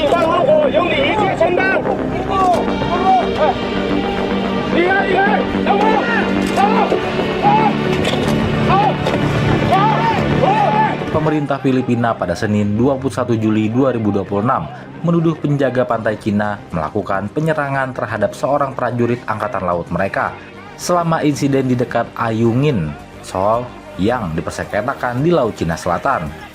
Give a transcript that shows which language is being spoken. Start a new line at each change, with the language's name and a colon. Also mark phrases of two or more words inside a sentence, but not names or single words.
Chinese: 后果由你一切承担。离开，离开，等我，走，走，走，走。
Indonesian: Pemerintah Filipina pada Senin 21 Juli 2026 menuduh penjaga pantai Cina melakukan penyerangan terhadap seorang prajurit angkatan laut mereka selama insiden di dekat Ayungin, Seoul yang dipersengketakan di Laut Cina Selatan.